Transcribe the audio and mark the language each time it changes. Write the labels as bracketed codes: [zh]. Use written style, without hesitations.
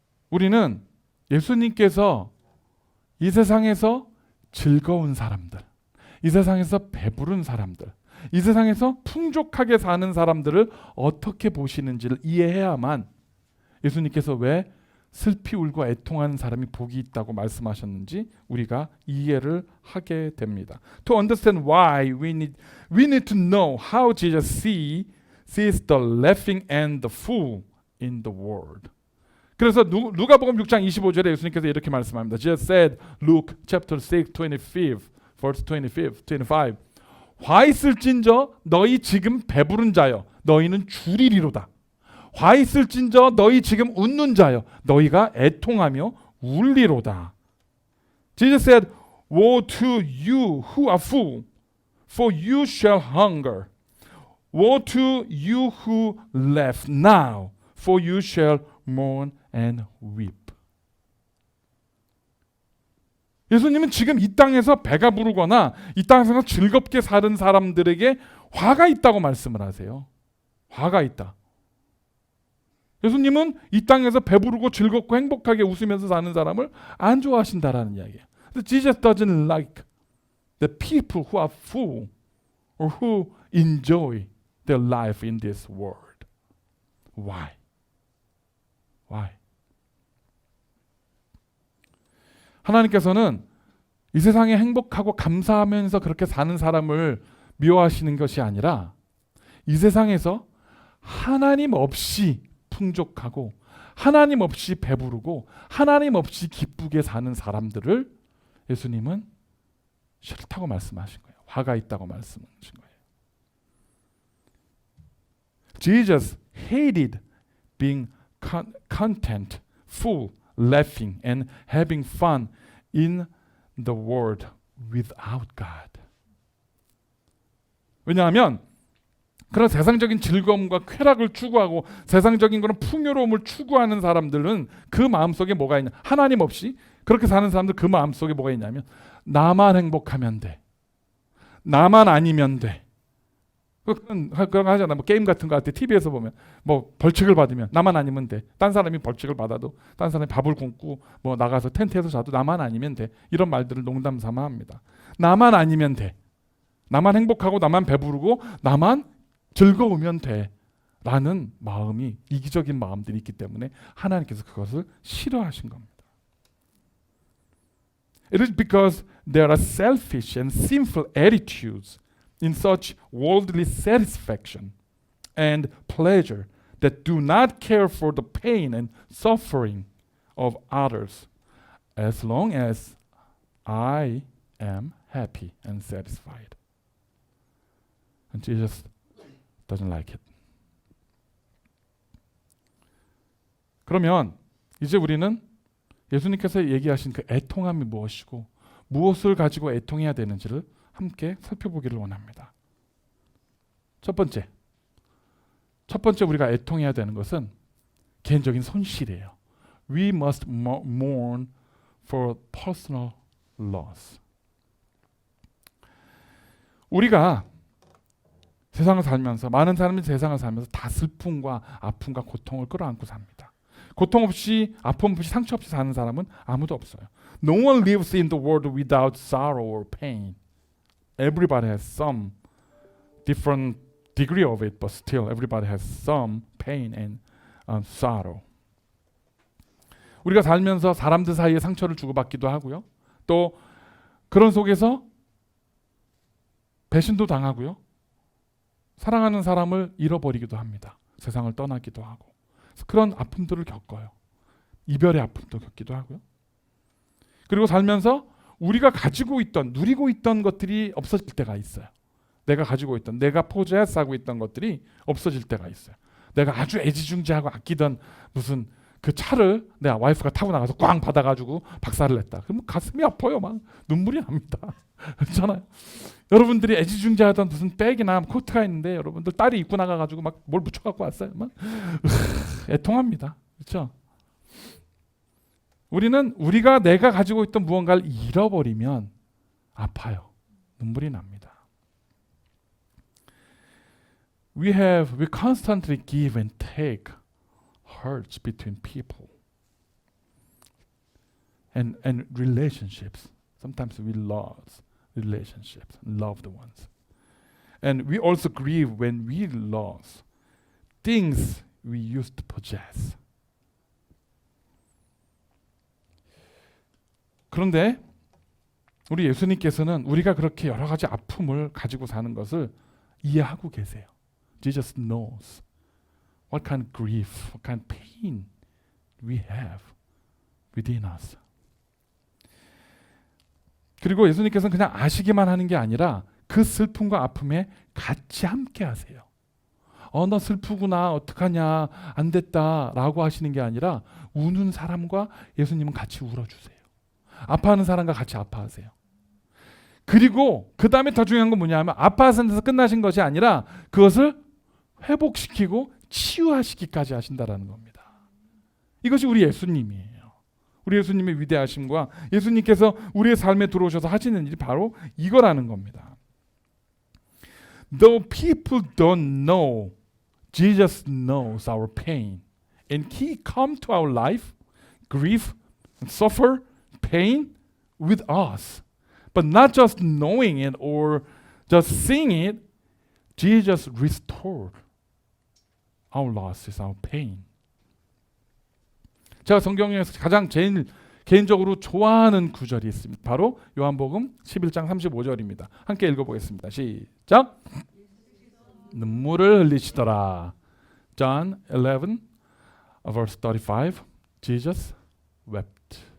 [ko] 우리는 예수님께서 이 세상에서 즐거운 사람들, 이 세상에서 배부른 사람들, 이 세상에서 풍족하게 사는 사람들을 어떻게 보시는지를 이해해야만 예수님께서 왜 슬피 울고 애통하는 사람이 복이 있다고 말씀하셨는지 우리가 이해를 하게 됩니다. [en] To understand why we need to know how Jesus sees the laughing and the fool in the world. [ko] 그래서 누가복음 6장 25절에 예수님께서 이렇게 말씀합니다. [en] Jesus said, Luke chapter 6, 25, verse 25. [ko] 화 있을진저 너희 지금 배부른 자여 너희는 줄이리로다. 화 있을진저 너희 지금 웃는 자여 너희가 애통하며 울리로다. [en] Jesus said, Woe to you who are full, for you shall hunger. Woe to you who laugh now, for you shall mourn and weep. [ko] 예수님은 지금 이 땅에서 배가 부르거나 이 땅에서 즐겁게 사는 사람들에게 화가 있다고 말씀을 하세요. 화가 있다. 예수님은 이 땅에서 배부르고 즐겁고 행복하게 웃으면서 사는 사람을 안 좋아하신다라는 이야기예요. [en] Jesus doesn't like the people who are full or who enjoy their life in this world. Why? [ko] 하나님께서는 이 세상에 행복하고 감사하면서 그렇게 사는 사람을 미워하시는 것이 아니라 이 세상에서 하나님 없이 풍족하고 하나님 없이 배부르고 하나님 없이 기쁘게 사는 사람들을 예수님은 싫다고 말씀하신 거예요. 화가 있다고 말씀하신 거예요. [en] Jesus hated being content, full, laughing and having fun in the world without God. [ko] 왜냐하면 그런 세상적인 즐거움과 쾌락을 추구하고 세상적인 그런 풍요로움을 추구하는 사람들은 그 마음속에 뭐가 있냐? 하나님 없이 그렇게 사는 사람들 그 마음속에 뭐가 있냐면 나만 행복하면 돼. 나만 아니면 돼. 그런 거 하잖아. 뭐 게임 같은 거 할 때 TV에서 보면 뭐 벌칙을 받으면 나만 아니면 돼. 딴 사람이 벌칙을 받아도 딴 사람이 밥을 굶고 뭐 나가서 텐트에서 자도 나만 아니면 돼. 이런 말들을 농담 삼아 합니다. 나만 아니면 돼. 나만 행복하고 나만 배부르고 나만 즐거우면 돼. 라는 마음이 이기적인 마음들이 있기 때문에 하나님께서 그것을 싫어하신 겁니다. [en] It is because there are selfish and sinful attitudes in such worldly satisfaction and pleasure that do not care for the pain and suffering of others as long as I am happy and satisfied. And Jesus doesn't like it. [ko] 그러면 이제 우리는 예수님께서 얘기하신 그 애통함이 무엇이고 무엇을 가지고 애통해야 되는지를 함께 살펴보기를 원합니다. 첫 번째 우리가 애통해야 되는 것은 개인적인 손실이에요. [en] We must mourn for personal loss. [ko] 우리가 세상을 살면서 많은 사람이 세상을 살면서 다 슬픔과 아픔과 고통을 끌어안고 삽니다. 고통 없이 아픔 없이 상처 없이 사는 사람은 아무도 없어요. [en] No one lives in the world without sorrow or pain. Everybody has some different degree of it, but still everybody has some pain and sorrow. [ko] 우리가 살면서 사람들 사이에 상처를 주고받기도 하고요. 또 그런 속에서 배신도 당하고요. 사랑하는 사람을 잃어버리기도 합니다. 세상을 떠나기도 하고. 그래서 그런 아픔들을 겪어요. 이별의 아픔도 겪기도 하고요. 그리고 살면서 우리가 가지고 있던, 누리고 있던 것들이 없어질 때가 있어요. 내가 가지고 있던, 내가 포제스하고 있던 것들이 없어질 때가 있어요. 내가 아주 애지중지하고 아끼던 무슨 그 차를 내 와이프가 타고 나가서 꽝 받아가지고 박살을 냈다. 그러면 가슴이 아파요. 막 눈물이 납니다. 그렇잖아요. 여러분들이 애지중지하던 무슨 백이나 코트가 있는데 여러분들 딸이 입고 나가가지고 막 뭘 묻혀갖고 왔어요. 막 애통합니다. 그렇죠? 우리는 우리가 내가 가지고 있던 무언가를 잃어버리면 아파요. 눈물이 납니다. [en] We constantly give and take hurts between people and relationships. Sometimes we lose relationships, loved ones. And we also grieve when we lose things we used to possess. [ko] 그런데 우리 예수님께서는 우리가 그렇게 여러 가지 아픔을 가지고 사는 것을 이해하고 계세요. [en] Jesus knows what kind of grief, what kind of pain we have within us. [ko] 그리고 예수님께서는 그냥 아시기만 하는 게 아니라 그 슬픔과 아픔에 같이 함께 하세요. 너 슬프구나, 어떡하냐, 안 됐다 라고 하시는 게 아니라 우는 사람과 예수님은 같이 울어주세요. 아파하는 사람과 같이 아파하세요. 그리고 그 다음에 더 중요한 건 뭐냐면 아파하신 데서 끝나신 것이 아니라 그것을 회복시키고 치유하시기까지 하신다라는 겁니다. 이것이 우리 예수님이에요. 우리 예수님의 위대하심과 예수님께서 우리의 삶에 들어오셔서 하시는 일이 바로 이거라는 겁니다. [en] Though people don't know, Jesus knows our pain. And He come to our life, grief, and suffer, pain with us. But not just knowing it or just seeing it, Jesus restored our losses, our pain. [ko] 제가 성경에서 가장 제일 개인적으로 좋아하는 구절이 있습니다. 바로 요한복음 11장 35절입니다. 함께 읽어보겠습니다. 시작. 눈물을 흘리시더라. [en] John 11, verse 35. Jesus wept.